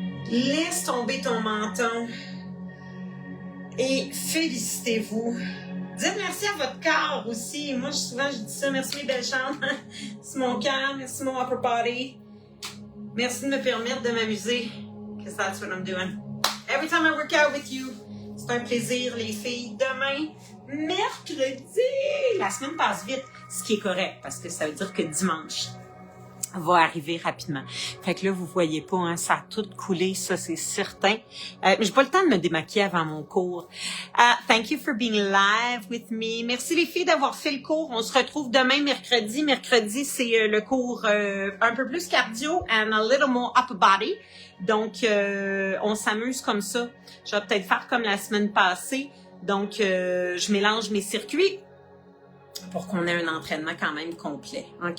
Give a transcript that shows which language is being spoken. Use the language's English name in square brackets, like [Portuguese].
[French] Laisse tomber ton menton. Et félicitez-vous. Dites merci à votre corps aussi. Moi, souvent, je dis ça. Merci mes belles jambes. Merci mon cœur. Merci mon [English] upper body. [French] Merci de me permettre de m'amuser. [English] Because that's what I'm doing. Every time I work out with you. [French] C'est un plaisir, les filles. Demain, mercredi. La semaine passe vite, ce qui est correct, parce que ça veut dire que dimanche va arriver rapidement. Fait que là, vous voyez pas, hein, ça a tout coulé, ça, c'est certain. Mais j'ai pas le temps de me démaquiller avant mon cours. [English] Thank you for being live with me. [French] Merci les filles d'avoir fait le cours. On se retrouve demain, mercredi. Mercredi, c'est le cours un peu plus cardio [English] and a little more upper body. [French] Donc, on s'amuse comme ça. Je vais peut-être faire comme la semaine passée. Donc, je mélange mes circuits pour qu'on ait un entraînement quand même complet. OK?